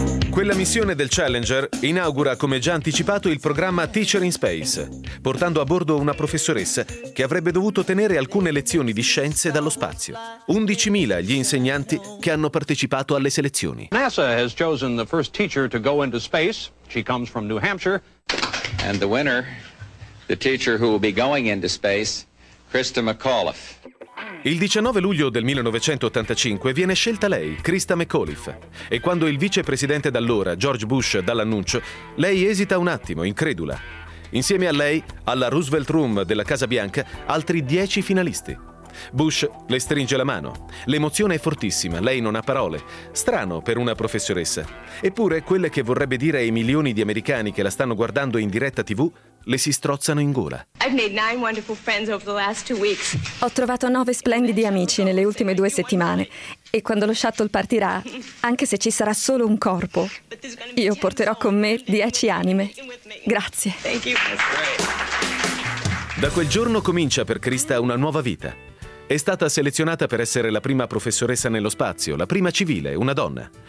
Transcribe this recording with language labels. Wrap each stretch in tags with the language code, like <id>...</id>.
<it>Quella missione del Challenger inaugura, come già anticipato, il programma Teacher in Space, portando a bordo una professoressa che avrebbe dovuto tenere alcune lezioni di scienze dallo spazio. 11.000 gli insegnanti che hanno partecipato alle selezioni.</it> <en>NASA has chosen the first teacher to go into space. She comes from New Hampshire. And the winner, the teacher who will be going into space, Krista McAuliffe.</en> <it>Il 19 luglio del 1985 viene scelta lei, Krista McAuliffe. E quando il vicepresidente d'allora, George Bush, dà l'annuncio, lei esita un attimo, incredula. Insieme a lei, alla Roosevelt Room della Casa Bianca, altri 10 finalisti. Bush le stringe la mano. L'emozione è fortissima, lei non ha parole. Strano per una professoressa. Eppure quelle che vorrebbe dire ai milioni di americani che la stanno guardando in diretta TV le si strozzano in gola.</it> <en>I've made 9 wonderful friends over the last 2 weeks.</en> <it>Ho trovato 9 splendidi amici nelle ultime 2 settimane. E quando lo shuttle partirà, anche se ci sarà solo un corpo, io porterò con me 10 anime. Grazie. Da quel giorno comincia per Krista una nuova vita. È stata selezionata per essere la prima professoressa nello spazio, la prima civile, una donna.</it>